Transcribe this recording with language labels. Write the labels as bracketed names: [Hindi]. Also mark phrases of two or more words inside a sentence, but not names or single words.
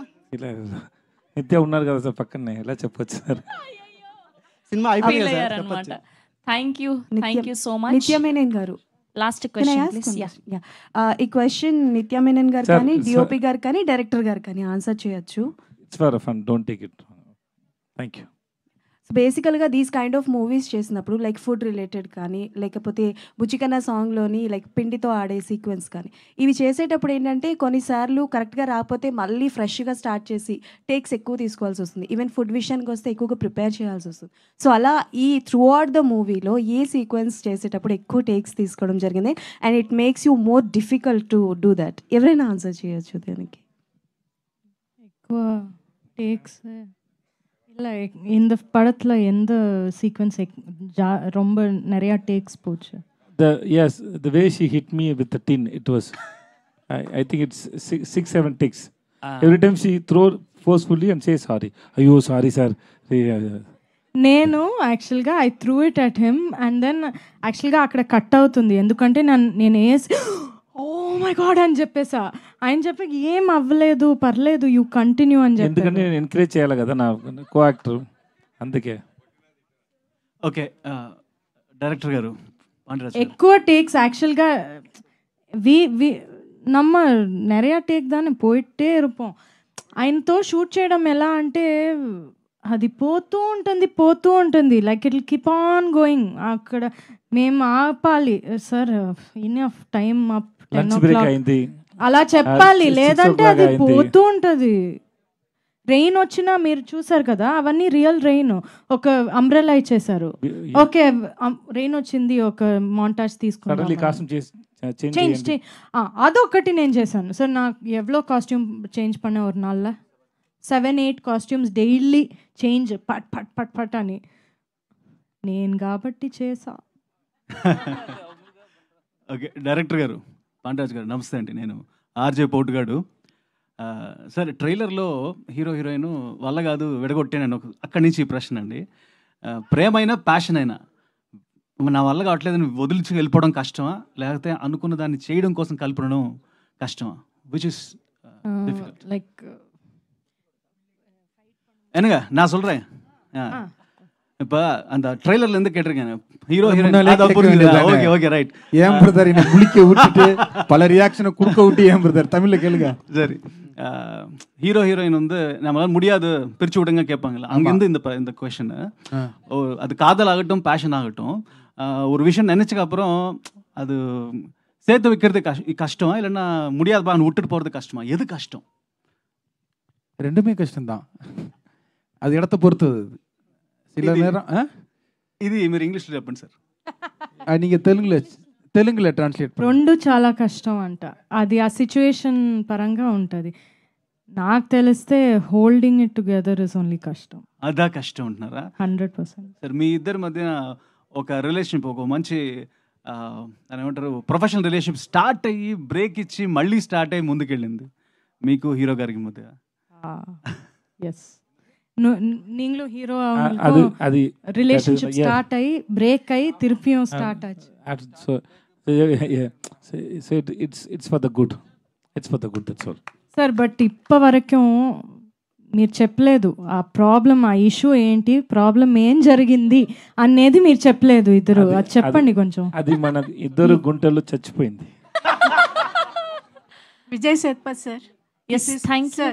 [Telugu] ఇలా నిత్య ఉన్నారు కదా సార్ పక్కనే, ఎలా చెప్పొచ్చు సార్? సినిమా అయిపోయింది సార్, చెప్పొచ్చు. [English] thank you so much. [Telugu] నిత్య మేనన్ గారు [English] last question please. [Telugu] ఈ క్వశ్చన్ నిత్య మేనన్ గారు కానీ డిఓపి గారు కానీ డైరెక్టర్ గారు కానీ ఆన్సర్ చేయొచ్చు. [English] It's for fun, don't take it. Thank you. [Telugu] సో బేసికల్గా [English] these kind of movies [Telugu] చేసినప్పుడు [English] like food related [Telugu] కానీ లేకపోతే బుచ్చికన్నా సాంగ్లోని లైక్ పిండితో ఆడే సీక్వెన్స్ కానీ ఇవి చేసేటప్పుడు ఏంటంటే కొన్నిసార్లు కరెక్ట్గా రాకపోతే మళ్ళీ ఫ్రెష్గా స్టార్ట్ చేసి టేక్స్ ఎక్కువ తీసుకోవాల్సి వస్తుంది. [English] even food [Telugu] విషయానికి వస్తే ఎక్కువగా ప్రిపేర్ చేయాల్సి వస్తుంది. సో అలా ఈ [English] throughout the movieలో [Telugu] ఏ సీక్వెన్స్ చేసేటప్పుడు ఎక్కువ టేక్స్ తీసుకోవడం జరిగింది [English] and it makes you more difficult to do that? [Telugu] ఎవరైనా ఆన్సర్ చేయొచ్చు దానికి. ఎక్కువ టేక్స్ [Tamil] இல்லை இந்த படத்தில் எந்த சீக்வன்ஸ் ரொம்ப நிறையா டேக்ஸ் போச்சு? [English] Yes, the way she hit me with the tin, it was I think it's 6-7 takes. Every time she throw forcefully and say sorry. Ayyo sorry sir. [Telugu] నేను యాక్చువల్గా [English] I threw it at him and then [Telugu] యాక్చువల్గా అక్కడ కట్ అవుతుంది ఎందుకంటే నేను వేసి [English] oh my god [Telugu] అని చెప్పేసా. ఆయన చెప్పి ఏం అవ్వలేదు పర్లేదు [English] you continue [Telugu] అని చెప్పి, ఎందుకంటే నేను ఎంకరేజ్ చేయాలి కదా నా [English] co actor, [Telugu] అందుకే. [English] okay director [Telugu] గారు ఎక్కువ టేక్స్ [Tamil] ஆக்சுவல்గా நம்ம நிறையா டேக் தானே போயிட்டே இருப்போம். [Telugu] ఆయనతో షూట్ చేయడం ఎలా అంటే అది పోతూ ఉంటుంది [English] like it will keep on going. [Telugu] అక్కడ మేము ఆపాలి సార్ [English] enough time up [Telugu] 10 o'clock అలా చెప్పాలి, లేదంటే అది పోతూ ఉంటుంది. రెయిన్ వచ్చినా మీరు చూసారు కదా అవన్నీ [English] real rain. [Telugu] ఒక అంబ్రెల్లా ఇచ్చేసారు, [English] okay rain [Telugu] వచ్చింది ఒక మాంటాజ్ తీసుకున్నాం, అదొకటి నేను చేశాను సార్. నాకు ఎవ్వలో [English] costume change [Tamil] பண்ண ஒரு நாள்ல [Telugu] 7-8 [English] costumes daily change [Telugu] పట్ పట్ పట్ పట్ అని నేను కాబట్టి చేసా. [English] okay director [Telugu] గారు పాండ్యరాజ్ గారు నమస్తే అండి, నేను ఆర్జే పోటుగాడు. సార్ ట్రైలర్లో [English] hero heroine [Telugu] వల్ల కాదు విడగొట్టాను అక్కడి నుంచి ఈ ప్రశ్న అండి. ప్రేమైనా ప్యాషన్ అయినా నా వల్ల కావట్లేదు వదిలిచి వెళ్ళిపోవడం కష్టమా లేకపోతే అనుకున్న దాన్ని చేయడం కోసం కలపడం கஷ்டமா? [English] which is difficult. Like [Tamil] என்னங்க நான் சொல்றேன். இப்போ அந்த ட்ரெய்லர்ல இருந்து கேட்டிருக்கேன் [English] hero heroine okay okay right. [Tamil] ஏன் பிரதர் என்ன முழிக்க விட்டுட்டு பல ரியாக்ஷனை கொடுக்க விட்டு ஏன் பிரதர் தமிழ்ல கேளுங்க. சரி [English] hero heroine [Tamil] வந்து நம்மளால முடியாது பிரிச்சு விடுங்க கேட்பாங்கல்ல, அங்கேருந்து இந்த கொஷன். அது காதல் ஆகட்டும் பேஷன் ஆகட்டும், ஒரு விஷயம் நினைச்சதுக்கு அப்புறம் அது சேர்த்து வைக்கிறது கஷ்டமா இல்லைன்னா முடியாதுப்பா விட்டுட்டு போகிறது கஷ்டமா? எது கஷ்டம்? ரெண்டுமே கஷ்டம்தான். அது எடத்த பொறுத்தது சில நேரம் [Telugu] ఇది మీరు ఇంగ్లీష్లో చెప్పండి సార్. నీకు తెలుగులో ట్రాన్స్లేట్. రెండు చాలా కష్టం అంట. అది ఆ సిచ్యువేషన్ పరంగా ఉంటుంది. నాకు తెలిస్తే [English] holding it together is only [Telugu] కష్టం. అదా కష్టం ఉంటున్నారా? 100%. సార్ మీ ఇద్దరి మధ్య ఒక రిలేషన్షిప్, ఒక మంచి అని ఏమంటారు [English] professional relationship start [Telugu] అయ్యి బ్రేక్ ఇచ్చి మళ్ళీ స్టార్ట్ అయ్యి ముందుకెళ్ళింది మీకు హీరో గారికి మధ్య. ఎస్, நீங்களும் ஹீரோ அது [English] relationship start [Telugu] ஆகி பிரேக் ஆகி திருப்பியும் ஸ்டார்ட் ஆச்சு. [English] So it's for the good. It's for the good, that's all. [Telugu] సార్ బట్ ఇప్ప వరకు మీరు చెప్పలేదు ఆ ప్రాబ్లం, ఆ ఇష్యూ ఏంటి, ప్రాబ్లం ఏం జరిగింది అనేది మీరు చెప్పలేదు ఇద్దరు. అది చెప్పండి కొంచెం. అది మన ఇద్దరు గుంటల్లో చచ్చిపోయింది. విజయ్ సేత్పత్ సార్. [English] yes, thank you